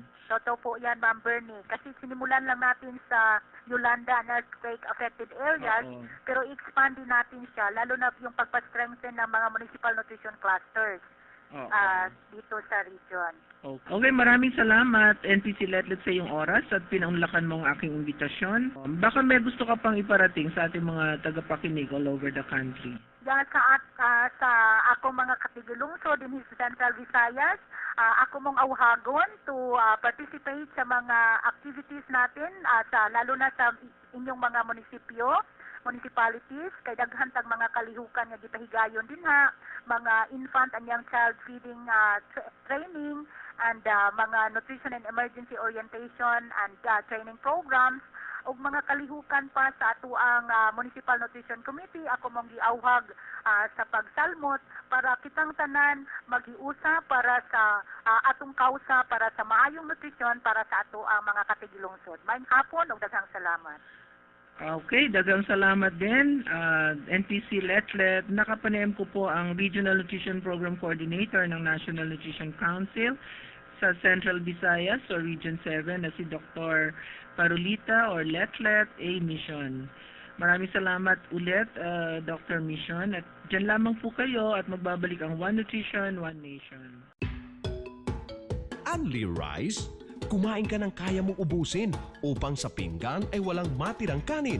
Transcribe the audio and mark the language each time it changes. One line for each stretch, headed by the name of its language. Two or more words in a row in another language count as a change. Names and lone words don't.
Filipino: Totoo po yan, Ma'am Bernie. Kasi sinimulan lang natin sa Yolanda
English: and earthquake-affected areas,
Filipino: pero i-expand din natin siya, lalo na yung pagpa-strengthen ng mga
English: municipal nutrition clusters
Filipino: dito sa region. Okay, maraming salamat, NPC Letlet, sa iyong oras at pinaunlakan mo ang aking imbitasyon. Baka may gusto ka pang iparating sa ating mga tagapakinig
English: all over the country.
Cebuano: Yan sa ako mga katigulungsod din sa Central Visayas, ako mong auhagon
English: to participate
Cebuano: sa mga activities natin, lalo na sa inyong mga municipalities, kay daghan tag mga kalihukan nga gipahigayon din mga
English: infant and young child feeding training and
Cebuano: mga
English: nutrition and emergency orientation and training programs
Cebuano: ug mga kalihukan pa sa ato ang Municipal Nutrition Committee. Ako mong giawhag sa pagsalmot para kitang tanan magiusa para sa atong kausa para sa maayong nutrisyon para sa ato ang mga katigilungsod. Maayong hapon ug daghang salamat. Okay, daghang salamat din, NPC Letlet.
Filipino: Nakapanem ko po ang Regional Nutrition Program Coordinator ng National Nutrition Council sa Central Visayas o Region 7 na si Dr. Parulita or Letlet A. Mission. Maraming salamat ulit, Dr. Mission. At dyan lamang po kayo at magbabalik ang One Nutrition, One Nation.
English: Only rice?
Filipino: Kumain ka ng kaya mong ubusin upang sa pinggan ay walang matirang kanin.